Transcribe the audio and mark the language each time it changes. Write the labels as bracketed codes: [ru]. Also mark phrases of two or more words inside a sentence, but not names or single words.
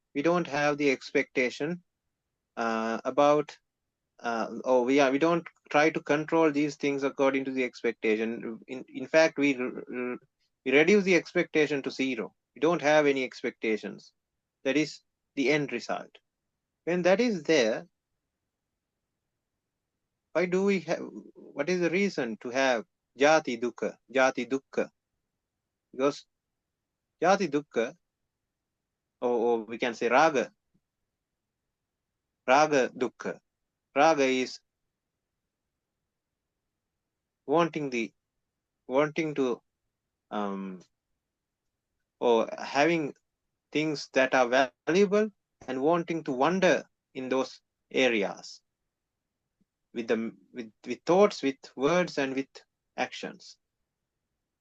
[en] We don't have the expectation about we don't try to control these things according to the expectation. In fact, we reduce the expectation to zero. We don't have any expectations. That is the end result. When that is there, why do we have? What is the reason to have [pi] jati dukkha? [en] Because [pi] jati dukkha, [en] or we can say [pi] raga dukkha. [en] Raga is wanting to or having things that are valuable and wanting to wander in those areas with thoughts, with words, and with actions.